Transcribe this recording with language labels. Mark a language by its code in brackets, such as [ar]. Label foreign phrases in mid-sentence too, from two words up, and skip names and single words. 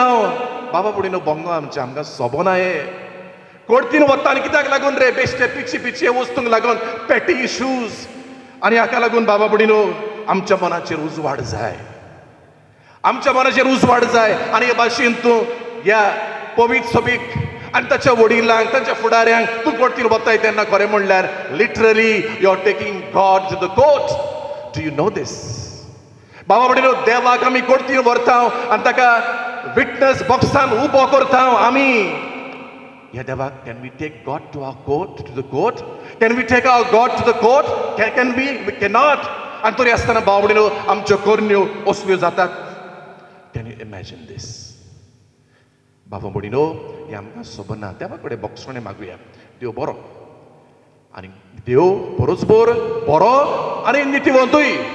[kok] बाबा भयणीनो, भोंगो आमकां सोबना हे. कोडतीन वता आनी कित्याक लागून रे, बेश्टे पिची वस्तूंक लागून, [en] petty issues. [kok] आनी हाका लागून बाबा भयणीनो आमच्या मनाचेर उजवाड जाय. आमच्या मनाचेर उजवाड जाय. आनी हे भाशेन तूं ह्या पवित्र सभेक आनी ताच्या वडिलांक, तांच्या फुडाऱ्यांक तूं कोडतीन वताय तेन्ना खरें म्हणल्यार [en] literally you are taking God to the court. do you know this? [kok] बाबा भयणीनो, देवाक आमी कोडतीन व्हरता आनी ताका विटनस बॉक्सान उबो करता आमी. ह्या देवाक, [en] can we take God to our court, to the court? can we take our God to the court? can we? we can not. [kok] आनी तरी आसतना बाबा भयणीनो आमच्यो करण्यो असल्यो जातात. [en] can you imagine this? [kok] बाबा भयणीनो, हें आमकां सोबना. देवा कडेन बोगसणे मागुया. देव बरो, आनी देव बरोचबोर बरो आनी नितीवंतूय.